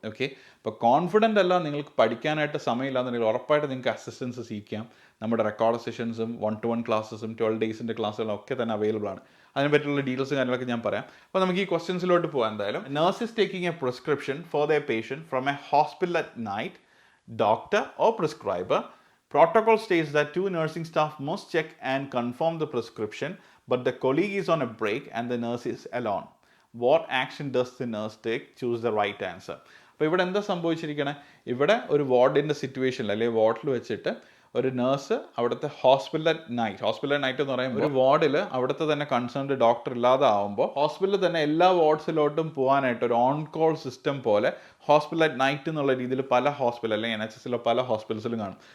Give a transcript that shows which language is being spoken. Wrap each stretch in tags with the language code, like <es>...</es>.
<ml>Okay, അപ്പോൾ confident അല്ല, നിങ്ങൾക്ക് പഠിക്കാനായിട്ട് സമയമില്ല എന്നുണ്ടെങ്കിൽ ഉറപ്പായിട്ട് നിങ്ങൾക്ക് അസിസ്റ്റൻസ് സീക്കാം. നമ്മുടെ റെക്കോർഡ് സെഷൻസും 1-to-1 ക്ലാസ്സസും 12 ഡേയ്സിൻ്റെ ക്ലാസ്സുകളും ഒക്കെ തന്നെ അവൈലബിൾ ആണ്. അതിനെ പറ്റിയുള്ള ഡീറ്റെയിൽസും കാര്യങ്ങളൊക്കെ ഞാൻ പറയാം. അപ്പോൾ നമുക്ക് ഈ ക്വസ്റ്റ്യൻസിലോട്ട് പോകാം. എന്തായാലും</ml> <en>Nurse is taking a prescription for the patient from a hospital at night. Doctor or prescriber. Protocol states that 2 nursing staff must check and confirm the prescription, but the colleague is on a break and the nurse is alone. What action does the nurse take? Choose the right answer.</en> <ml>അപ്പോൾ ഇവിടെ എന്താ സംഭവിച്ചിരിക്കണേ, ഇവിടെ ഒരു വാർഡിൻ്റെ സിറ്റുവേഷനിൽ അല്ലെങ്കിൽ വാർഡിൽ വെച്ചിട്ട് ഒരു നേഴ്സ് അവിടുത്തെ ഹോസ്പിറ്റൽ അറ്റ് നൈറ്റ് എന്ന് പറയുമ്പോൾ ഒരു വാർഡിൽ അവിടുത്തെ തന്നെ കൺസേൺഡ് ഡോക്ടർ ഇല്ലാതെ ആവുമ്പോൾ ഹോസ്പിറ്റലിൽ തന്നെ എല്ലാ വാർഡ്സിലോട്ടും പോകാനായിട്ട് ഒരു ഓൺ കോൾ സിസ്റ്റം പോലെ ഹോസ്പിറ്റൽ അറ്റ് നൈറ്റ് എന്നുള്ള രീതിയിൽ പല ഹോസ്പിറ്റൽ അല്ലെങ്കിൽ NHSലോ പല ഹോസ്പിറ്റൽസിലും കാണും.</ml>